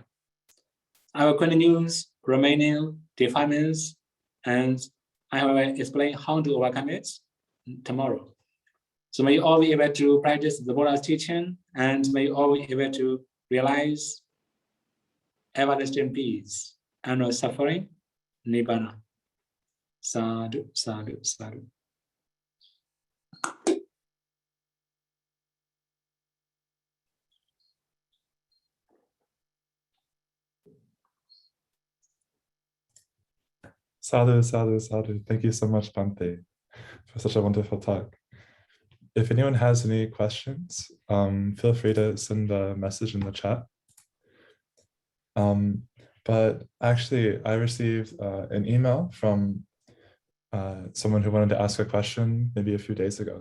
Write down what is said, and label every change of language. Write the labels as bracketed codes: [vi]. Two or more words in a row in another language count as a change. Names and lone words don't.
[en] I will continue remaining defilements, and I will explain how to overcome it tomorrow. So may you all be able to practice the Buddha's teaching, and may you all be able to realize everlasting peace and no suffering, nibbana. [pi] Sadhu, sadhu, sadhu. Sadhu, sadhu, sadhu. [en] Thank you so much, Bhante, for such a wonderful talk. If anyone has any questions, feel free to send a message in the chat. But actually, I received an email from someone who wanted to ask a question maybe a few days ago.